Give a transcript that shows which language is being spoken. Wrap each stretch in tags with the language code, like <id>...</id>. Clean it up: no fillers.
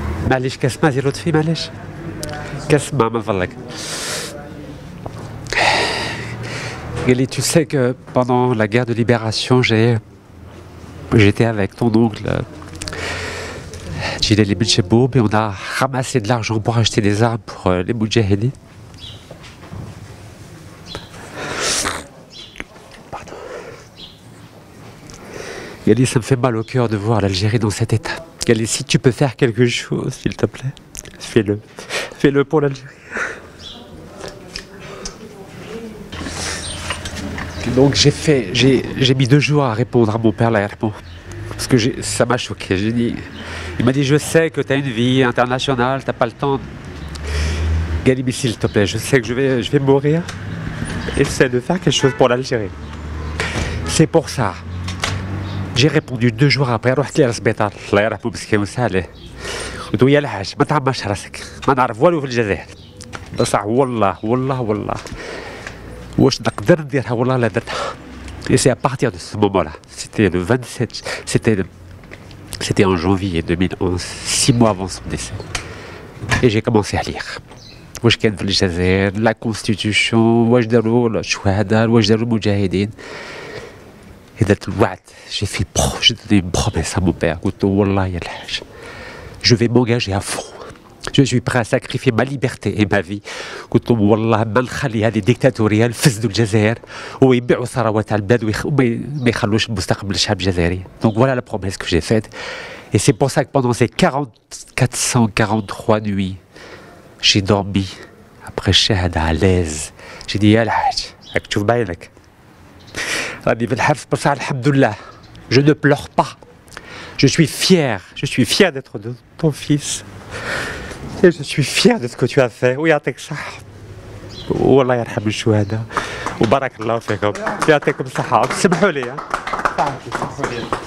<ar>معليش كاس ما زيرو طفي معليش كاس ما فضلك.</ar> <fr>Gali, tu sais que pendant la guerre de libération, j'étais avec ton oncle Jilal Ibn Cheboub et on a ramassé de l'argent pour acheter des armes pour les Moudjahidines. Pardon. Gali, ça me fait mal au cœur de voir l'Algérie dans cet état. Gali, si tu peux faire quelque chose, s'il te plaît, fais-le. Fais-le pour l'Algérie. Donc j'ai mis 2 jours à répondre à mon père là, parce que ça m'a choqué. Il m'a dit, je sais que tu as une vie internationale, tu n'as pas le temps. Gali, mais s'il te plaît, je sais que je vais mourir. Essaie de faire quelque chose pour l'Algérie. C'est pour ça. J'ai répondu 2 jours après,</fr> <ar>رحت للسبيطار الله يرحمه مسكين وسهله. قلت له يا الحاج ما تعمرش راسك، ما نعرف والو في الجزائر. بصح والله واش نقدر نديرها والله لا درتها.</ar> <fr>Et c'est à partir de ce moment-là, c'était le 27, c'était en janvier 2011, 6 mois avant son décès. Et j'ai commencé à lire.</fr> <ar>واش كان في الجزائر la constitution واش داروا الشهداء واش داروا المجاهدين.</ar> <fr>Et d'être الوعد, j'ai donné une promesse à mon père.</fr> <ar>قلت له والله يا الحاج,</ar> <fr>je vais m'engager à fond. Je suis prêt à sacrifier ma liberté et ma vie.</fr> <ar>قلت لهم والله ما نخلي هذه الديكتاتوريه يفسدوا الجزائر ويبيعوا ثروات على البلاد وما يخلوش المستقبل الشعب الجزائري.</ar> <fr>Donc voilà la promesse que j'ai faite. Et c'est pour ça que pendant ces 443 nuits, j'ai dormi après shahada à l'aise. J'ai dit</fr> <ar>يا الحاج راك تشوف بعينك راني في الحبس بصح الحمد لله.</ar> <fr>Je ne pleure pas. Je suis fier d'être de ton fils. Et je suis fier de ce que tu as fait.</fr> <ar>ويعطيك الصحة. والله يرحم الشهداء. وبارك الله فيكم. يعطيكم الصحة. سمحوا لي. سمحوا لي.</ar>